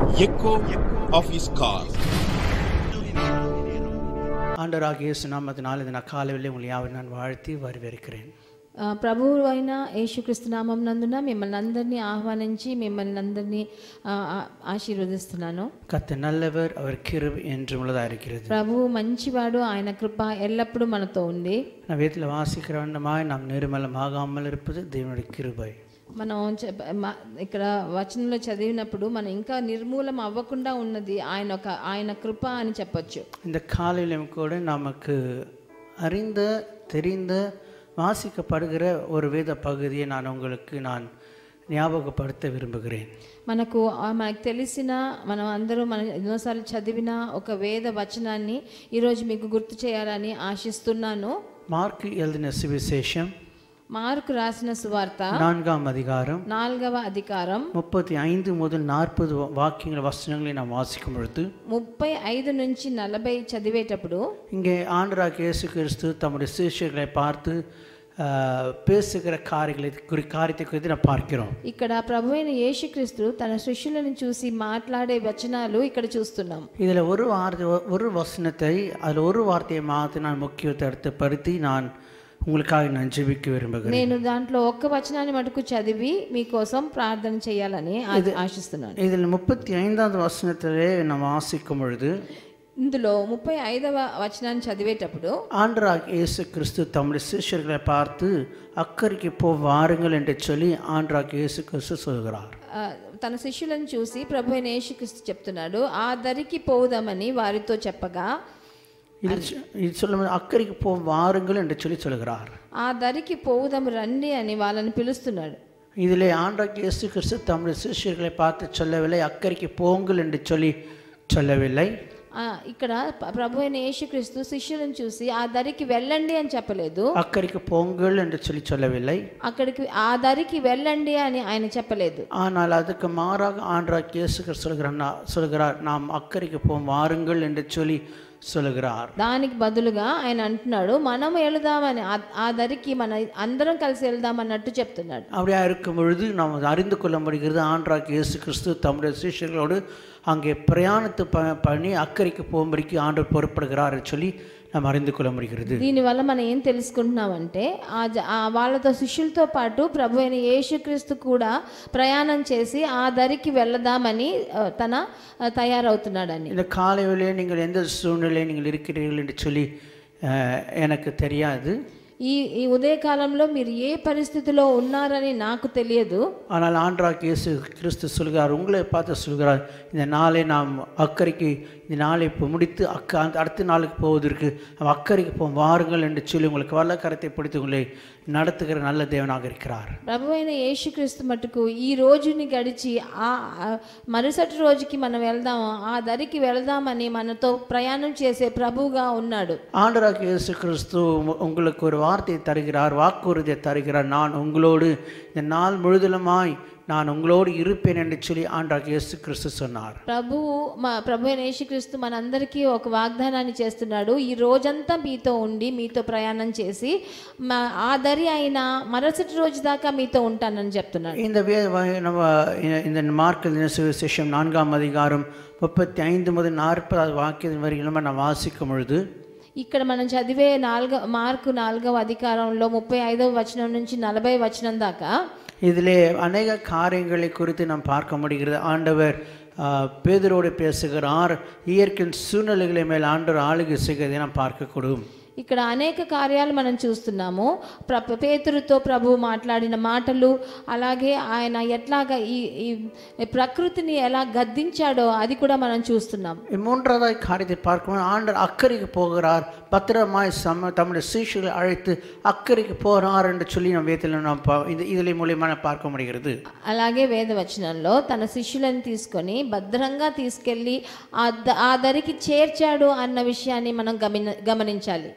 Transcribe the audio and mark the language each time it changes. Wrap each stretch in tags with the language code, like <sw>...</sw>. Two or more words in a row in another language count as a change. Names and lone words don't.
<en>echo of his call.</en> <ta>ஆண்டவராகிய இயேசு நாமத்தினால் இந்த காலையில் உங்களை யாவரையும் நான் வாழ்த்தி வரவேற்கிறேன்.</ta> <te>ప్రభువు అయిన యేసుక్రీస్తు నామం నందున మిమ్మల్ని అందరినీ ఆహ్వానించి మిమ్మల్ని అందరినీ ఆశీర్వదిస్తున్నాను.</te> <ta>கர்த்தர் நல்லவர், அவர் கிருபை என்றும் உள்ளதாக இருக்கிறது.</ta> <te>ప్రభువు మంచివాడు, ఆయన కృప ఎల్లప్పుడూ మనతో ఉంది.</te> <ta>நான் வேதத்தில் வாசிக்கிற வண்ணமாய் நாம் நிர்மலமாகாமல் இருப்பது தேவனுடைய கிருபை.</ta> <te>మనం ఇక్కడ వచనంలో చదివినప్పుడు మనం ఇంకా నిర్మూలం అవ్వకుండా ఉన్నది ఆయన కృప అని చెప్పొచ్చు.</te> <ta>இந்த காலையிலும் கூட நமக்கு அறிந்த தெரிந்த வாசிக்கப்படுகிற ஒரு வேத பகுதியை உங்களுக்கு ஞாபகப்படுத்த விரும்புகிறேன்.</ta> <te>మనకు తెలిసిన మనం అందరూ ఎన్నోసార్లు చదివిన ఒక వేద వచనాన్ని ఈరోజు మీకు గుర్తు చేయాలని ఆశిస్తున్నాను.</te> <ta>మార్కు எழுதின சுவிசேஷம்,</ta> <te>మార్కు రాసిన సువార్త</te> <ta>4వ அதிகாரம்</ta> <te>4వ అధికారం</te> <ta>35 முதல் 40 வாக்கியங்கள் வசனங்களை நாம் வாசிக்கும் பொழுது</ta> <te>35 నుంచి 40 చదివేటప్పుడు</te> <ta>இங்கே ஆண்டவராகிய இயேசு கிறிஸ்து தம்முடைய சீஷர்களை பார்த்து பேசுகிற காரியத்தை குறித்து நாம் பார்க்கிறோம்.</ta> <te>ఇక్కడ ప్రభువైన యేసుక్రీస్తు తన శిష్యులను చూసి మాట్లాడే వచనాలు ఇక్కడ చూస్తున్నాం.</te> <ta>இதில் ஒரு வசனத்தை அதில் ஒரு வார்த்தையை மாற்றி நான் முக்கியத்தை எடுத்துப்படுத்தி உங்களுக்காக நான் ஜெபிக்க விரும்புகிறேன்.</ta> <te>నేను దాంట్లో ఒక్క వచనాన్ని మటుకు చదివి మీకోసం ప్రార్థన చేయాలని ఆశిస్తున్నాను.</te> <ta>இதில் 35వ வசனத்திலே நாம் வாசிக்கும் பொழுது</ta> <te>ఇందులో 35వ వచనాన్ని చదివేటప్పుడు</te> <ta>ஆண்டவராகிய இயேசு கிறிஸ்து தம்முடைய சீஷர்களை பார்த்து அக்கறைக்கு வாருங்கள் என்று சொல்லி ஆண்டவராகிய இயேசு கிறிஸ்து சொல்கிறார்.</ta> <te>తన శిష్యులను చూసి ప్రభువైన యేసుక్రీస్తు చెప్తున్నాడు, ఆ దరికి పోదామని వారితో చెప్పగా</te> <ta>இது சொல்லும் அக்கறைக்கு வாருங்கள் என்று சொல்லி சொல்கிறார்.</ta> <te>ఆ దరికి పోదాం రండి అని వాళ్ళని పిలుస్తున్నాడు.</te> <ta>இதிலே ஆண்டவராகிய இயேசு கிறிஸ்து தம்முடைய சீஷர்களை பார்த்து சொல்லவில்லை, அக்கறைக்கு போங்கள் என்று சொல்லவில்லை.</ta> <te>ఇక్కడ ప్రభువైన యేసుక్రీస్తు శిష్యులను చూసి ఆ దరికి వెళ్ళండి అని చెప్పలేదు, అక్కడికి పోంగల్</te> <ta>என்று சொல்லவில்லை.</ta> <te>అక్కడికి ఆ దరికి వెళ్ళండి అని ఆయన చెప్పలేదు.</te> <ta>ஆனால் அதுக்கு மாறாக ஆண்டவராகிய இயேசு கிறிஸ்து சொல்கிறார், நாம் அக்கறைக்கு வாருங்கள் என்று சொல்லுகிறார்.</ta> <te>దానికి బదులుగా ఆయన అంటున్నాడు, మనం వెళదామని, ఆ దరికి మన అందరం కలిసి వెళ్దామన్నట్టు చెప్తున్నాడు.</te> <ta>அப்படியா இருக்கும் பொழுது நாம் அறிந்து கொள்ள முடிகிறது, ஆண்டவராகிய இயேசு கிறிஸ்து தம்முடைய சீஷர்களோடு அங்கே பிரயாணத்து பண்ணி அக்கறைக்கு போகும்படிக்கு ஆண்டவர் பொறுப்படுகிறார் சொல்லி நாம் அறிந்து கொள்ள முடிகிறது.</ta> <te>దీనివల్ల మనం ఏం తెలుసుకుంటున్నామంటే వాళ్ళతో శిష్యులతో పాటు ప్రభు అయిన యేసుక్రీస్తు కూడా ప్రయాణం చేసి ఆ దరికి వెళ్దామని తయారవుతున్నాడని.</te> <ta>இந்த காலை வேளையிலே நீங்கள் எந்த சூழ்நிலையில் நீங்கள் இருக்கிறீர்கள் என்று சொல்லி எனக்கு தெரியாது.</ta> <te>ఈ ఉదయకాలంలో మీరు ఏ పరిస్థితిలో ఉన్నారని నాకు తెలియదు.</te> <ta>ஆனால் ஆண்டவராகிய இயேசு கிறிஸ்து சொல்கிறார், உங்களை பார்த்து சொல்கிறார், இந்த நாளை நாம் அக்கறைக்கு இந்த நாளை இப்போ முடித்து அடுத்த நாளுக்கு போவதற்கு அக்கறைக்கு வாருங்கள் என்று சொல்லி உங்களுக்கு வல்ல கரத்தை பிடித்து உங்களை நடத்துகிற நல்ல தேவனாக இருக்கிறார்.</ta> <te>ప్రభువైన యేసుక్రీస్తు మటుకు ఈ రోజుని గడిచి మరుసటి రోజుకి మనం వెళ్దాం, ఆ దరికి వెళ్దామని మనతో ప్రయాణం చేసే ప్రభువుగా ఉన్నాడు.</te> <ta>ஆண்டவராகிய இயேசு கிறிஸ்து உங்களுக்கு ஒரு வார்த்தையை தருகிறார், வாக்குறுதியை தருகிறார், நான் உங்களோடு இந்த நாள் முழுதுமாய் நான் உங்களோடு இருப்பேன் என்று சொல்லி ஆண்டவராகிய இயேசு கிறிஸ்து சொன்னார்.</ta> <te>ప్రభు అయిన యేసుక్రీస్తు మనందరికీ ఒక వాగ్దానాన్ని చేస్తున్నాడు, ఈ రోజంతా మీతో ఉండి మీతో ప్రయాణం చేసి ఆ దరి అయిన మరుసటి రోజు దాకా మీతో ఉంటానని చెప్తున్నాడు.</te> <ta>இந்த మార్కు சுவிசேஷம் 4వ அதிகாரம் 35 முதல் 40 வாக்கியம் வரைக்கும் நாம் வாசிக்கும் பொழுது</ta> <te>ఇక్కడ మనం చదివే మార్కు 4వ అధికారంలో 35వ వచనం నుంచి 40వ వచనం దాకా</te> <ta>இதிலே அநேக காரியங்களை குறித்து நாம் பார்க்க முடிகிறது. ஆண்டவர் பேதுரோடு பேசுகிறார், இயற்கையின் சூழ்நிலைகளை மேல் ஆண்டவர் ஆளுகை செய்வதை நாம் பார்க்கக்கூடும்.</ta> <te>ఇక్కడ అనేక కార్యాలు మనం చూస్తున్నాము. పేతురుతో ప్రభువు మాట్లాడిన మాటలు, అలాగే ఆయన ఎట్లాగా ఈ ప్రకృతిని ఎలా గద్దించాడో అది కూడా మనం చూస్తున్నాం.</te> <ta>மூன்றாவது காரியத்தை பார்க்கும்போது ஆண்டவர் அக்கறைக்கு போகிறார், பத்திரமாய் தம்முடைய சீஷர்களை அழைத்து அக்கறைக்கு போகிறார் என்று சொல்லி நம்ம வேதத்தில் நாம் இதில் மூலியமாக பார்க்க முடிகிறது.</ta> <te>అలాగే వేదవచనంలో తన శిష్యులను తీసుకొని భద్రంగా తీసుకెళ్ళి ఆ దరికి చేర్చాడు అన్న విషయాన్ని మనం గమనించాలి.</te>